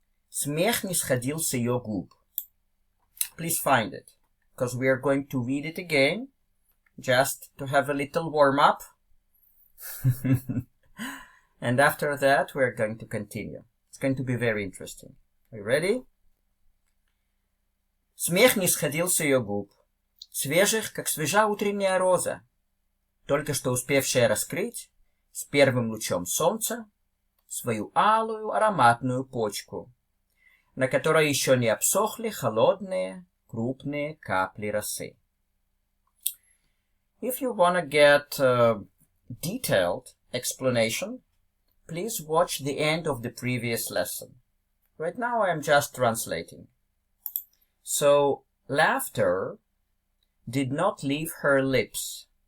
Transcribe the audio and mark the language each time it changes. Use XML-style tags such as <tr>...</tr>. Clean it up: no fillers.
<ru>Смех не сходил с ее губ.</ru> <en>Please find it, because we are going to read it again, just to have a little warm-up. And after that, we're going to continue. It's going to be very interesting. Are you ready?</en> <ru>Смех не сходил с ее губ, свежих, как свежа утренняя роза, только что успевшая раскрыть с первым лучом солнца свою алую ароматную почку, на которой еще не обсохли холодные, крупные капли росы.</ru> <en>If you want to get detailed explanation, please watch the end of the previous lesson. Right now I am just translating. So, laughter did not leave her lips.</en>